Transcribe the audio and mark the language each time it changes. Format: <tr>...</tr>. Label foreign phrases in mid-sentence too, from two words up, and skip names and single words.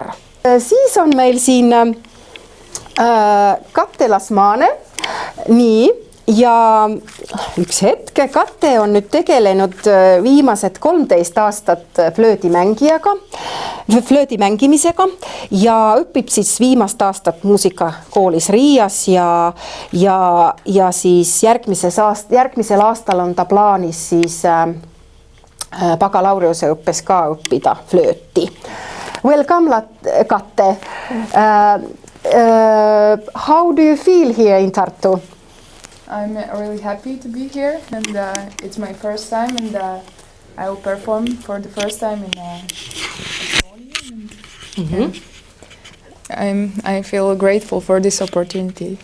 <et>Siis on meil siin Kate Lasmane, nii, ja üks hetk, Kate on nüüd tegelenud viimased 13 aastat flöödi mängimisega ja õpib siis viimast aastat muusikakoolis Riias ja siis järgmisel aastal on ta plaanis siis bakalaureuse õppes ka õppida flööti.</et> <en>Welcome, Kate. How do you feel here in Tartu? I'm really happy to be here, and it's my first time, and I will perform for the first time in I feel grateful for this opportunity.</en>